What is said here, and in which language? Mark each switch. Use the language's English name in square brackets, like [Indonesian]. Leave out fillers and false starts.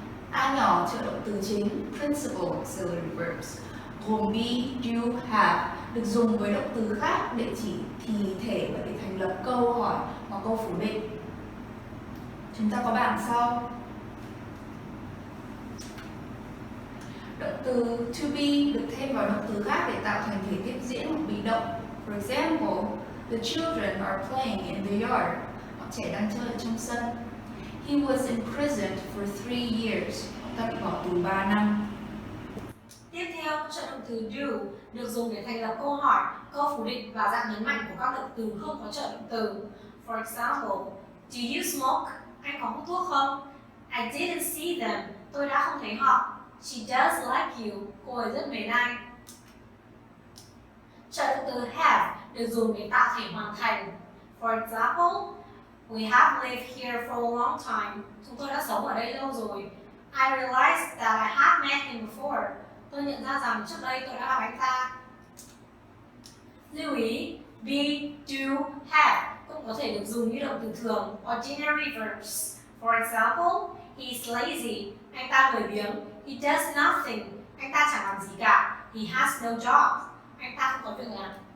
[Vietnamese] A nhỏ trợ động từ chính principal auxiliary verbs gồm be, do, have được dùng với động từ khác để chỉ thì thể và để thành lập câu hỏi hoặc câu phủ định. Chúng ta có bảng sau. Động từ to be được thêm vào động từ khác để tạo thành thể tiếp diễn hoặc bị động. [English] For example, the children are playing in the yard. [Vietnamese] Bọn trẻ đang chơi ở trong sân. [English] He was imprisoned for 3 years. [Vietnamese] Ông ta bị bỏ tù 3 năm. Tiếp theo, trợ động từ do được dùng để thành lập câu hỏi, câu phủ định và dạng nhấn mạnh của các động từ không có trợ động từ. [English] For example, do you smoke? [Vietnamese] Anh có hút thuốc không? [English] I didn't see them. [Vietnamese] Tôi đã không thấy họ. [English] She does like you. [Vietnamese] Cô ấy rất mến anh. Trợ động từ have được dùng để tạo thể hoàn thành. [English] For example, we have lived here for a long time. [Vietnamese] Chúng tôi đã sống ở đây lâu rồi. [English] I realized that I had met him before. [Vietnamese] Tôi nhận ra rằng trước đây tôi đã gặp anh ta. Lưu ý, be, do, have cũng có thể được dùng như động từ thường, ordinary verbs. [English] For example, he is lazy. [Vietnamese] Anh ta lười biếng. [English] He does nothing. [Vietnamese] Anh ta chẳng làm gì cả. [English] He has no job. [Vietnamese] Anh ta không có việc làm.